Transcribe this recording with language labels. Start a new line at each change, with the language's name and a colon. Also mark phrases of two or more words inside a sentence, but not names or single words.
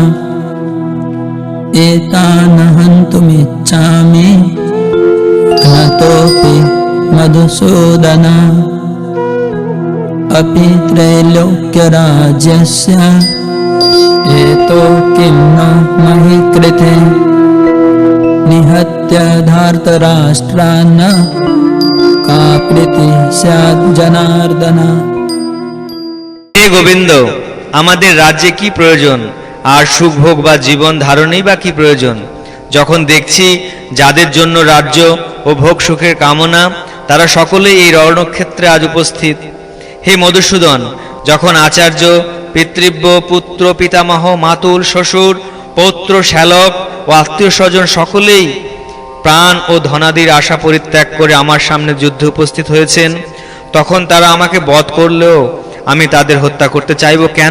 Sanskrit: एतान् हन्तुमिच्छामि घ्नतोऽपि मधुसूदन अपि त्रैलोक्यराज्यस्य हेतो किं न महि कृते निहत्य धार्तराष्ट्रान् का प्रीतिः स्यात् जनार्दन।
Bangla: হে গোবিন্দ, আমাদের রাজ্যে কি প্রয়োজন, আর সুখ ভোগ বা জীবন ধারণেই বা কি প্রয়োজন, যখন দেখছি যাদের জন্য রাজ্য ও ভোগ সুখের কামনা তারা সকলেই এই রণক্ষেত্রে আজ উপস্থিত। হে মধুসূদন, যখন আচার্য, পিতৃব্য, পুত্র, পিতামহ, মাতুল, শ্বশুর, পৌত্র, শ্যালক ও আত্মীয় স্বজন সকলেই প্রাণ ও ধনাদির আশা পরিত্যাগ করে আমার সামনে যুদ্ধে উপস্থিত হয়েছেন, তখন তারা আমাকে বধ করলেও আমি তাদের হত্যা করতে চাইব কেন?